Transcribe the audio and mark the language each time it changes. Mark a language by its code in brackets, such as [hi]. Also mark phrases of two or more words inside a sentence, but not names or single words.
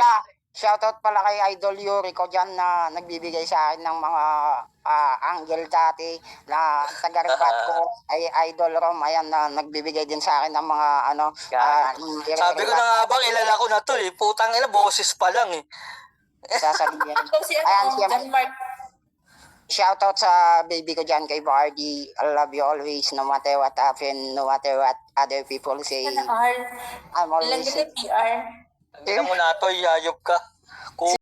[tl] Shoutout pala kay Idol Yuri ko dyan na nagbibigay sa akin ng mga angle dati na taga-rebat ko ay Idol Rom. Ayan na nagbibigay din sa akin ng mga Sabi ko na nga bang ilala ko na to eh. Putang ina, boses pa lang eh. sasabihin. Ito si Ayan, siya. John Mark. Shoutout sa baby ko dyan kay Bardy. [en] I love you always no matter what happen, no matter what other people say. [tl] Ano, R? I'm Ilang always ganyan, PR? Ang ina mo na to, hayop ka.